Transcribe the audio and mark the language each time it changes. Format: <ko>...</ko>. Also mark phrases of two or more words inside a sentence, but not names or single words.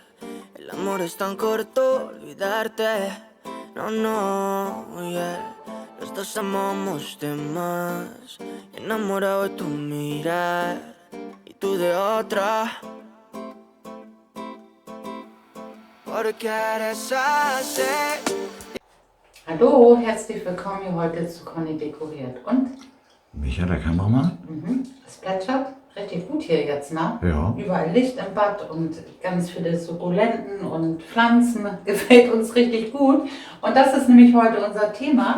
<es>El amor es tan corto, olvidarte, no, no, yeah. Los dos amamos de más, enamorado de tu mirar y tú de otra. Porque eres así.</es> <de>Hallo, herzlich willkommen hier heute zu Conny dekoriert. Und? Micha, der Kameramann? Es plätschert richtig gut hier jetzt, ne? Ja. Überall Licht im Bad und ganz viele Sukkulenten und Pflanzen. Gefällt uns richtig gut. Und das ist nämlich heute unser Thema.</de>